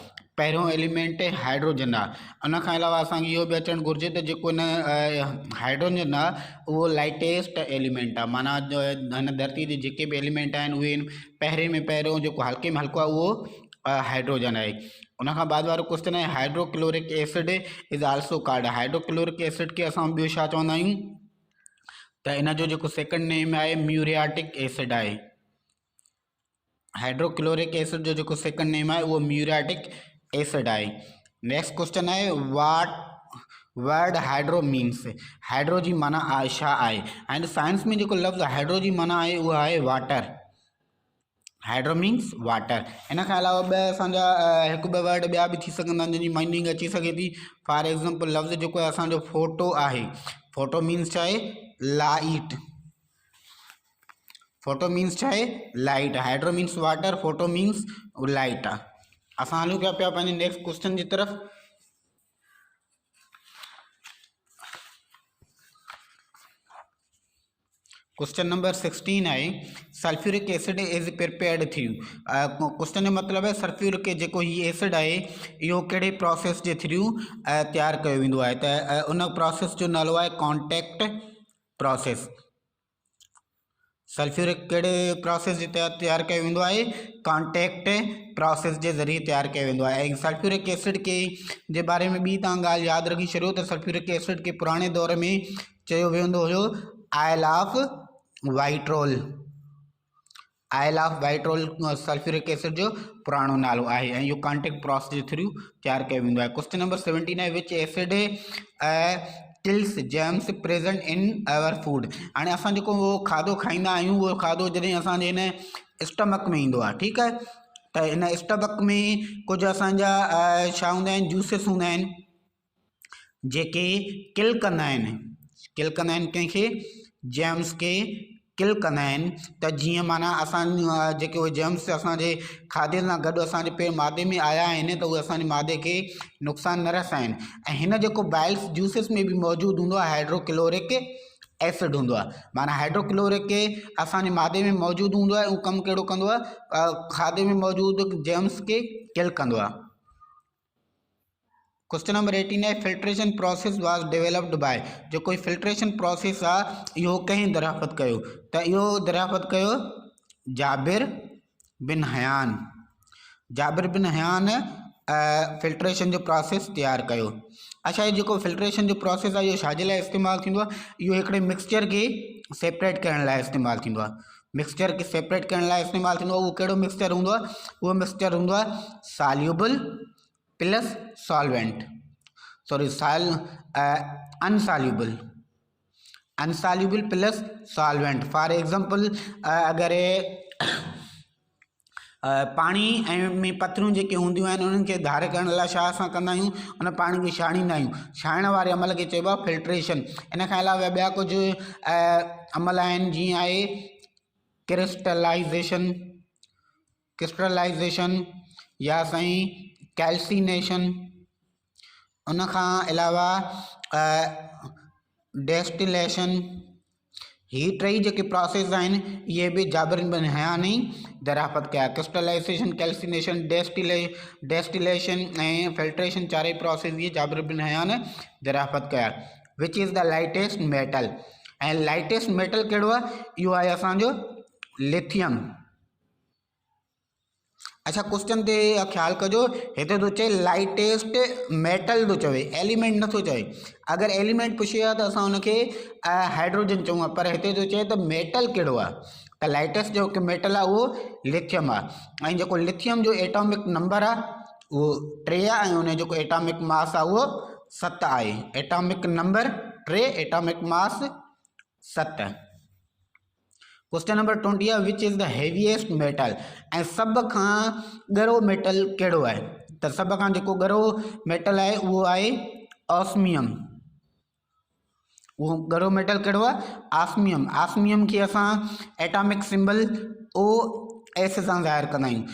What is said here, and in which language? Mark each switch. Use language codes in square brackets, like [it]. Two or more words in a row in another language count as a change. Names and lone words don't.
[sd] पहिरियों एलिमेंट हाइड्रोजन आहे। उन खां अलावा असांखे इहो बि अचणु घुरिजे त जेको हिन हाइड्रोजन आहे उहो [en] lightest element [sd] आहे। माना हिन धरती ते जेके बि एलिमेंट आहिनि उहे पहिरें में पहिरियों जेको हल्के में हल्को आहे उहो हाइड्रोजन आहे। उन खां बाद वारो क्वेश्चन आहे, [en] Hydrochloric acid is also called. hydrochloric acid [sd] खे असां ॿियो छा चवंदा आहियूं, त इन जो जेको [en] second name [sd] आहे [en] muriatic acid [sd] आहे। [en] hydrochloric acid [sd] जो जेको [en] second name [sd] आहे उहो [en] muriatic acid [sd] आहे। [en] next question आहे, word hydro means. [sd] हाइड्रो जी माना छा आहे। [en] and science [sd] में जेको लफ़्ज़ हाइड्रो जी माना आहे उहा आहे वाटर। [en] hydro means water. [sd] इन खां अलावा ॿ असांजा 1-2 वर्ड ॿिया बि थी सघंदा आहिनि जंहिंजी मीनिंग अची सघे थी। [en] for example [sd] लफ़्ज़ जेको आहे असांजो फोटो आहे। [en] photo means [sd] छा आहे, लाइट। [en] photo means [sd] छा आहे, लाइट। [en] hydro means water, photo means light आहे। [sd] असां हलूं पिया पंहिंजे [en] next question [sd] जी तरफ़। [en] question number 16 आहे, sulfuric acid is prepared through. [sd] क्वेश्चन जो मतिलबु आहे सल्फ्यूरिक जेको ही एसिड आहे इहो कहिड़े प्रोसेस जे थ्रू तैयार कयो वेंदो आहे, त उन प्रोसेस जो नालो आहे [en] contact process. [sd] सल्फ्यूरिक कहिड़े प्रोसेस जे तहत तैयार कयो वेंदो आहे, [en] contact process [sd] जे ज़रिए तैयार कयो वेंदो आहे। ऐं [en] sulfuric acid [sd] के जे बारे में ॿी तव्हां ॻाल्हि यादि रखी छॾियो त [en] sulfuric acid [sd] खे पुराणे दौर में चयो वेंदो हुयो [en] oil of vitriol. oil of vitriol sulfuric acid [sd] जो पुराणो नालो आहे ऐं इहो [en] contact process [sd] जे थ्रू तैयार कयो वेंदो आहे। [en] question number 17 आहे, which acid kills germs present in our food. [sd] हाणे असां जेको उहो खाधो खाईंदा आहियूं उहो खाधो जॾहिं असांजे हिन स्टमक में ईंदो आहे, ठीकु आहे, त हिन स्टमक में कुझु असांजा छा हूंदा आहिनि, जूसिस हूंदा आहिनि जेके किल कंदा आहिनि। किल कंदा आहिनि कंहिंखे, जर्म्स के किल कंदा आहिनि। त जीअं माना असां जेके उहे जर्म्स असांजे खाधे सां गॾु असांजे मादे में आया आहिनि त उहे असांजे मादे खे नुक़सानु न रसाइनि। ऐं हिन जेको [en] biles juices [sd] में बि मौजूदु हूंदो आहे [en] hydrochloric acid [sd] हूंदो आहे। माना हाइड्रोक्लोरिक असांजे मादे में मौजूदु हूंदो आहे, उहो कमु कहिड़ो कंदो आहे, खाधे में मौजूदु जर्म्स खे किल कंदो आहे। [en] question number 18 है, filtration process was developed by. [sd] जो कोई [en] filtration process [sd] आहे इहो कंहिं दरियाफ़त कयो, त इहो दरियाफ़त कयो जाबिर बिन हयान। जाबिर बिन हयान फिल्ट्रेशन जो प्रोसेस तैयार कयो। अच्छा, ये जेको फिल्ट्रेशन जो प्रोसेस आहे इहो छाजे लाइ इस्तेमालु थींदो आहे, इहो हिकिड़े मिक्सचर खे सेपरेट करण लाइ इस्तेमालु थींदो आहे। मिक्सचर खे सेपरेट करण लाइ इस्तेमालु थींदो आहे। उहो कहिड़ो मिक्सचर हूंदो आहे? उहो मिक्सचर हूंदो आहे [en] soluble plus solvent, sorry insoluble plus solvent. for example [sd] अगरि पाणी ऐं में पथरियूं जेके हूंदियूं आहिनि उन्हनि खे धार करण लाइ छा असां कंदा आहियूं? उन पाणी खे छाणींदा आहियूं। छाणण वारे अमल खे चइबो आहे फिल्ट्रेशन। इन खां अलावा ॿिया कुझु अमल आहिनि, जीअं आहे क्रिस्टलाइज़ेशन या साईं कैल्सिनेशन। उन खां अलावा डेस्टिलेशन। ही टई जेके प्रोसेस आहिनि इहे बि जाबिर बिन हयान ई दरियाफ़त कया। क्रिस्टलाइज़ेशन, कैल्सिनेशन, डेस्टिलेशन ऐं फिल्ट्रेशन चारई प्रोसेस इहे जाबिर बिन हयान दरियाफ़त कया। [en] which is the lightest metal. [sd] ऐं [en] lightest metal [sd] कहिड़ो आहे? इहो आहे असांजो लिथियम। अच्छा, क्वेश्चन ते ख्याल कजो, हिते तो चए [en] lightest metal [sd] तो चवे, एलिमेंट नथो चवे। अगर एलिमेंट पुछे हा त असां उनखे हाइड्रोजन चऊं, पर हिते तो चए त मेटल कहिड़ो आहे, त लाइटेस्ट जो मेटल आहे उहो लिथियम आहे। ऐं जेको लिथियम जो [en] atomic number [sd] आहे उहो 3 आहे, ऐं उन जो [en] atomic mass [sd] आहे उहो 7 आहे। [en] atomic number 3, atomic mass 7. question number 20 आहे which is the heaviest metal. [sd] ऐं सभ खां ॻरो मेटल कहिड़ो आहे? त सभ खां जेको ॻरो मेटल आहे उहो आहे ऑस्मियम। उहो ॻरो मेटल कहिड़ो आहे? ऑस्मियम। ऑस्मियम खे असां [en] atomic symbol [sd] OS सां ज़ाहिर कंदा आहियूं।